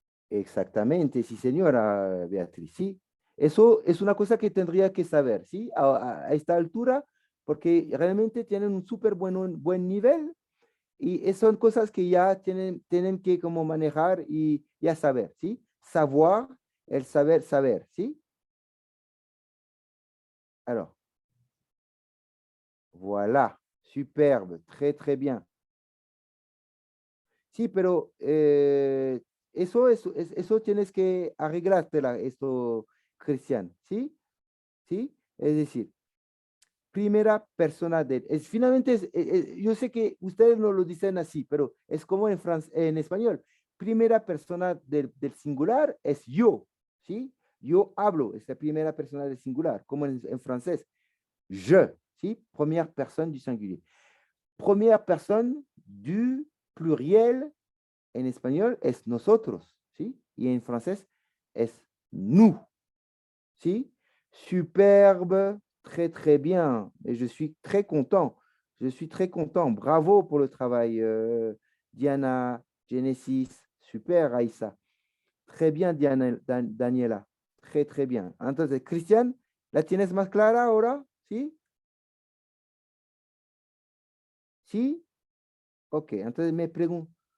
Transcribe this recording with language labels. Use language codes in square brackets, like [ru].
[es] Exactamente, sí, señora Beatriz, sí. Eso es una cosa que tendría que saber, ¿sí? A esta altura, porque realmente tienen un súper buen nivel y son cosas que ya tienen que como manejar y ya saber, ¿sí? Savoir, el saber, ¿sí? [fr] Alors, voilà, superbe, très bien. [es] Sí, pero eso tienes que arreglártela, esto, Cristian, ¿sí? ¿Sí? Es decir, primera persona finalmente, yo sé que ustedes no lo dicen así, pero es como en español. Primera persona del singular es yo, ¿sí? Yo hablo, es la primera persona del singular, como en francés. Je, ¿sí? [fr] Première personne du singulier. Première personne du pluriel [es] en español es nosotros, ¿sí? Y en francés [fr] es nous. ¿Sí? Superbe, très, très bien. Et je suis très content. Je suis très content. Bravo pour le travail, Diana, Genesis. Super, Aïssa. Très bien, Diana, Daniela. Très, très bien. [es] Entonces, Cristian, ¿la tienes más clara ahora? ¿Sí? ¿Sí? Ok, entonces me pregunto.